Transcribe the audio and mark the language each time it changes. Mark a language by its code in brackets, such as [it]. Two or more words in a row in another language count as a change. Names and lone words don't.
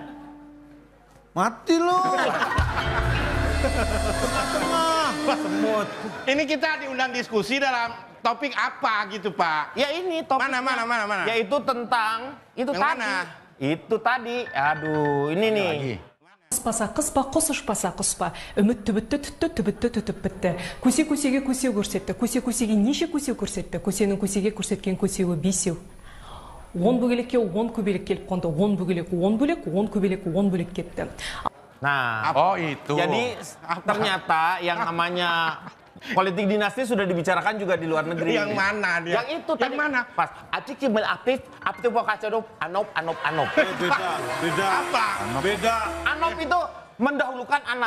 [id] mati lu. Tengah-tengah. Semut. Ini kita diundang diskusi dalam topik apa gitu, Pak? Ya ini topiknya. Mana? Yaitu tentang itu Yang tadi. mana? Itu tadi. Aduh, ini nih. [kk] Қыспаса қыспа, құс ұшпаса құспа, үмітті бітті, түтті түбітті түтіп бітті. Көсе-көсеге көсе көрсетті, көсе-көсеге неше көсе көрсетті, көсенің көсеге көрсеткен көсеуі бесеу. 10 бөгелекке 10 көбелек келіп қонды, 10 бөгелек 10 бөлек, 10 көбелек 10 бөлек кетті. [id] Nah, Oh itu. jadi ternyata yang namanya politik dinasti sudah dibicarakan juga di luar negeri. Yang mana dia? Yang itu Yang tadi. mana? Pas Acik Cimel aktif vokasiodop anop. Beda. Apa? Beda. Anop itu mendahulukan anak.